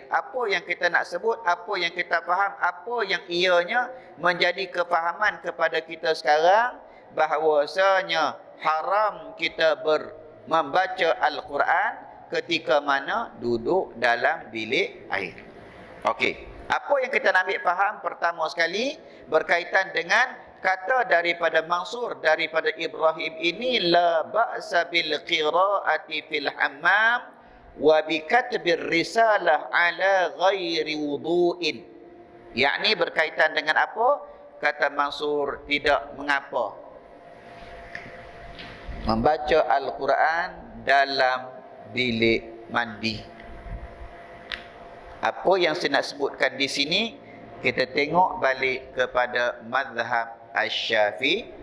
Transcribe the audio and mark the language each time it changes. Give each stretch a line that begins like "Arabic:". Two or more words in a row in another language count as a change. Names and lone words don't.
Malay: Apa yang kita nak sebut, apa yang kita faham, apa yang ianya menjadi kefahaman kepada kita sekarang, bahawasanya haram kita membaca Al-Quran ketika mana duduk dalam bilik air. Okey. Apa yang kita nak ambil faham pertama sekali berkaitan dengan kata daripada Mansur, daripada Ibrahim ini,
Arabic: لا بأس بالقراءة في الحمام وبكتب الرسالة على غير وضوء.
Malay: Yakni berkaitan dengan apa? Kata Mansur, tidak mengapa membaca Al-Quran dalam bilik mandi. Apa yang saya nak sebutkan di sini, kita tengok balik kepada mazhab Asy-Syafi'i.